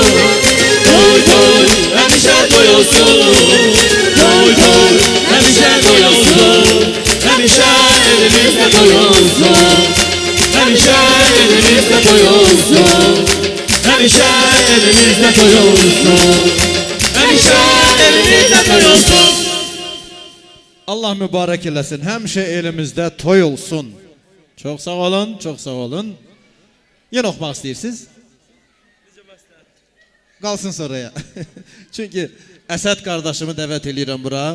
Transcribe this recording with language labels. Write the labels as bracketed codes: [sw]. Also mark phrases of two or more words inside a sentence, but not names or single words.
[az] Toy toy, hemşe toy olsun. Toy toy, hemşe toy olsun. Hemşe elimizde toy olsun. Hemşe elimizde toy olsun. Hemşe elimizde toy olsun. Hemşe elimizde toy olsun. Allah mübarək eləsin. Həmişə elimizdə toy olsun. Çox sağ olun, çox sağ olun. Yenə oxumaq istəyirsiniz? Qalsın sonraya. Çünki Əsəd qardaşımı dəvət eləyirəm bura.